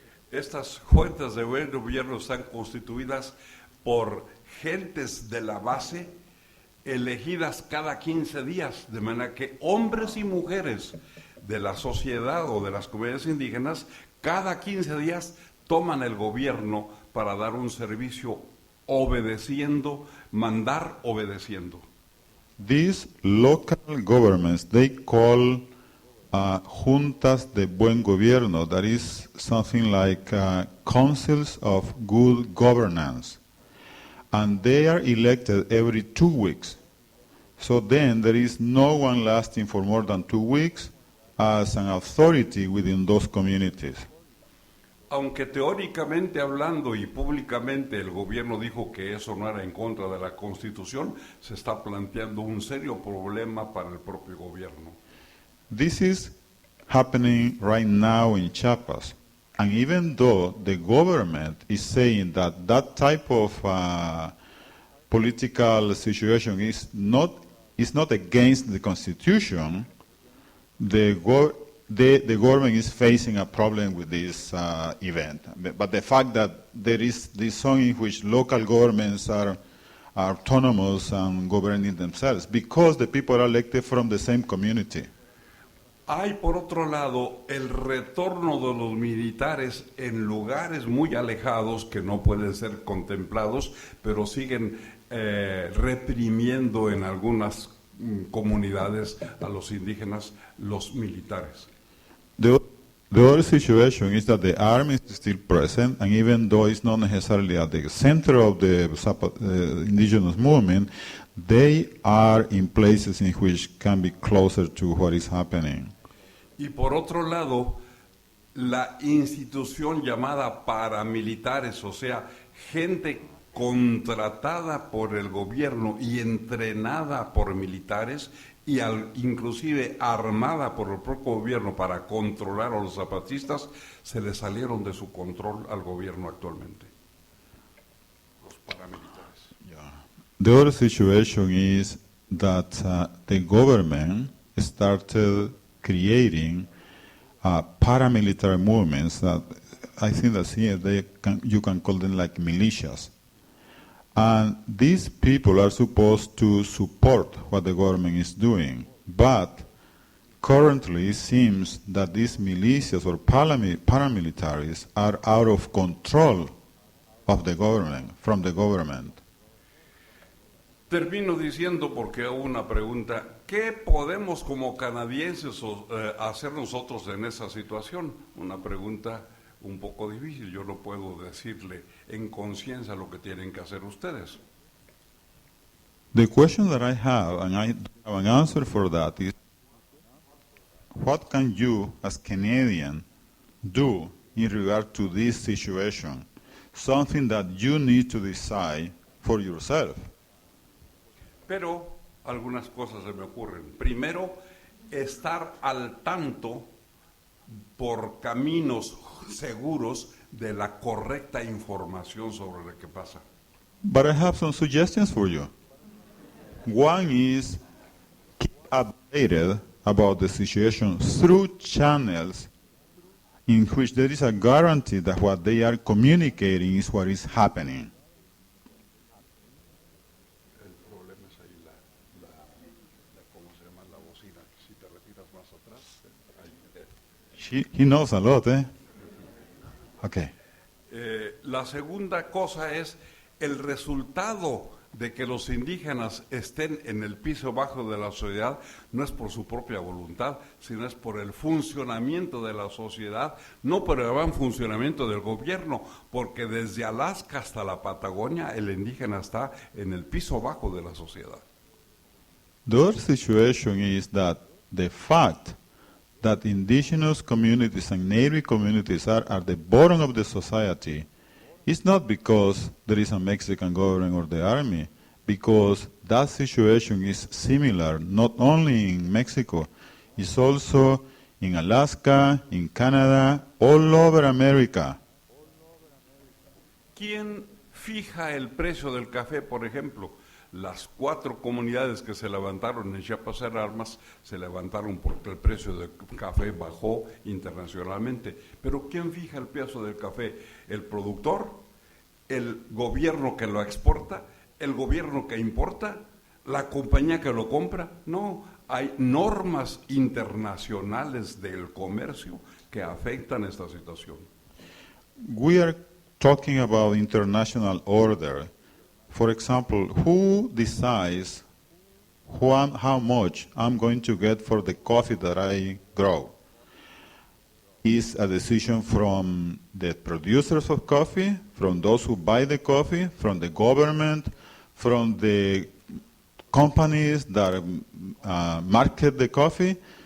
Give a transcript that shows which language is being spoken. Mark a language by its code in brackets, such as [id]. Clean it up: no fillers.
[es] Estas fuerzas de buen gobierno están constituidas por gentes de la base elegidas cada 15 días, de manera que hombres y mujeres de la sociedad o de las comunidades indígenas cada 15 días toman el gobierno para dar un servicio obedeciendo, mandar obedeciendo. [en] These local governments, they call juntas de buen gobierno, that is something like councils of good governance. And they are elected every 2 weeks. So then there is no one lasting for more than 2 weeks as an authority within those communities. [es] Aunque teóricamente hablando y públicamente el gobierno dijo que eso no era en contra de la Constitución, se está planteando un serio problema para el propio gobierno. [en] This is happening right now in Chiapas. And even though the government is saying that that type of political situation is not against the Constitution, the government is facing a problem with this event. But the fact that there is this zone in which local governments are autonomous and governing themselves because the people are elected from the same community. [es] Hay, por otro lado, el retorno de los militares en lugares muy alejados que no pueden ser contemplados, pero siguen reprimiendo en algunas comunidades a los indígenas, los militares. [en] The other situation is that the army is still present, and even though it's not necessarily at the center of the indigenous movement, they are in places in which can be closer to what is happening. [es] Y por otro lado, la institución llamada paramilitares, o sea, gente contratada por el gobierno y entrenada por militares y inclusive armada por el propio gobierno para controlar a los zapatistas, se le salieron de su control al gobierno actualmente. Los paramilitares. [en] Yeah. The other situation is that the government started creating paramilitary movements that I think that here you can call them like militias. And these people are supposed to support what the government is doing. But currently it seems that these militias or paramilitaries are out of control of the government, from the government. [es] Termino diciendo, porque hago una pregunta, ¿qué podemos como canadienses hacer nosotros en esa situación? Una pregunta un poco difícil, yo no puedo decirle en conciencia lo que tienen que hacer ustedes. [en] The question that I have, and I have an answer for that, is what can you as Canadian do in regard to this situation? Something that you need to decide for yourself. [es] Pero algunas cosas se me ocurren. Primero, estar al tanto por caminos seguros de la correcta información sobre lo que pasa. [en] But I have some suggestions for you. One is keep updated about the situation through channels in which there is a guarantee that what they are communicating is what is happening. [es] El problema es ahí ¿cómo se llama? La bocina. Si te retiras más atrás. [en] He knows a lot, eh? Okay. [es] La segunda cosa es el resultado de que los indígenas estén en el piso bajo de la sociedad no es por su propia voluntad, sino es por el funcionamiento de la sociedad, no por el buen funcionamiento del gobierno, porque desde Alaska hasta la Patagonia el indígena está en el piso bajo de la sociedad. [en] The other situation is that the fact that indigenous communities and Native communities are at the bottom of the society is not because there is a Mexican government or the army, because that situation is similar not only in Mexico, it's also in Alaska, in Canada, all over America. [es] ¿Quién fija el precio del café, por ejemplo? Las 4 comunidades que se levantaron en Chiapas en armas se levantaron porque el precio del café bajó internacionalmente. Pero ¿quién fija el precio del café? ¿El productor? ¿El gobierno que lo exporta? ¿El gobierno que importa? ¿La compañía que lo compra? No, hay normas internacionales del comercio que afectan esta situación. [en] We are talking about international order. For example, who decides how much I'm going to get for the coffee that I grow? Is a decision from the producers of coffee, from those who buy the coffee, from the government, from the companies that market the coffee?